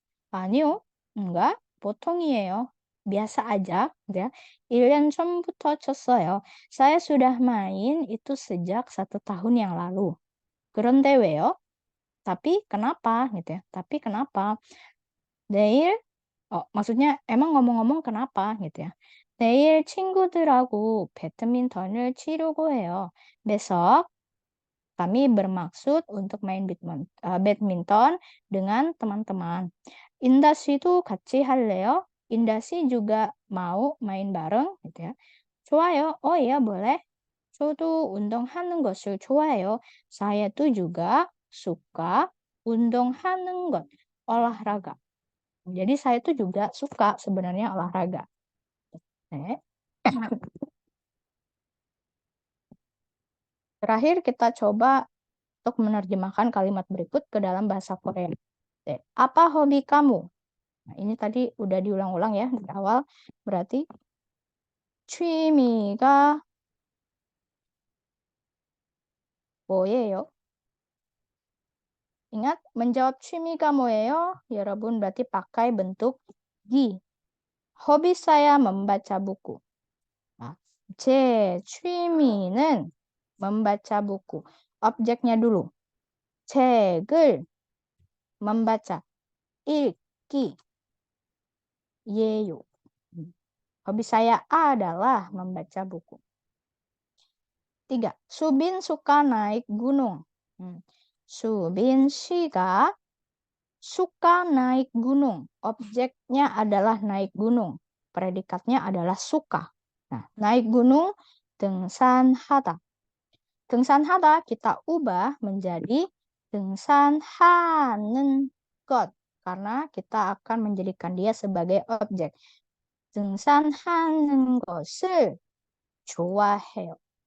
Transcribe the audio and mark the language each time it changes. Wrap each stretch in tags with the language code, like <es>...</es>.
<ko>아니요,</ko> <id>enggak,</id> <ko>보통이에요.</ko> <id>biasa aja, ya.</id> <ko>1년 전부터 쳤어요.</ko> <id>Saya sudah main itu sejak 1 tahun yang lalu.</id> <ko>그런데 왜요?</ko> <id>Tapi kenapa gitu ya? Tapi kenapa? 내일 maksudnya emang ngomong-ngomong kenapa gitu ya?</id> <ko>내일 친구들하고 배드민턴을 치려고 해요.</ko> <id>Besok kami bermaksud untuk main badminton dengan teman-teman.</id> <ko>인다 씨도 같이 할래요?</ko> <id>인다 씨 juga mau main bareng gitu ya.</id> <ko>좋아요.</ko> <id>Oh iya boleh.</id> <ko>저도 운동하는 것을 좋아해요.</ko> <id>Saya tuh juga suka</id> <ko>운동하는 것,</ko> <id>olahraga. Jadi saya tuh juga suka sebenarnya olahraga.</id> <ko>네.</ko> <id>Terakhir kita coba untuk menerjemahkan kalimat berikut ke dalam bahasa Korea.</id> <ko>네.</ko> <id>Apa hobi kamu? Nah, ini tadi udah diulang-ulang ya di awal.</id> <ko>Berarti 취미가 뭐예요?</ko> <id>Ingat, menjawab</id> <ko>취미가 뭐예요?</ko> <id>여러분 berarti pakai bentuk gi. Hobi saya membaca buku. Nah,</id> <ko>제 취미는</ko> <id>membaca buku. Objeknya dulu. 책을 membaca. 읽기. 예요. Hobi saya adalah membaca buku. 3. Subin suka naik gunung. Subin 씨가 suka naik gunung. Objeknya adalah naik gunung. Predikatnya adalah suka. Nah, naik gunung 등산하다. 등산하다 kita ubah menjadi 등산하는 것. Karena kita akan menjadikan dia sebagai objek.</id> <ko>등산하는 것을 좋아해요.</ko>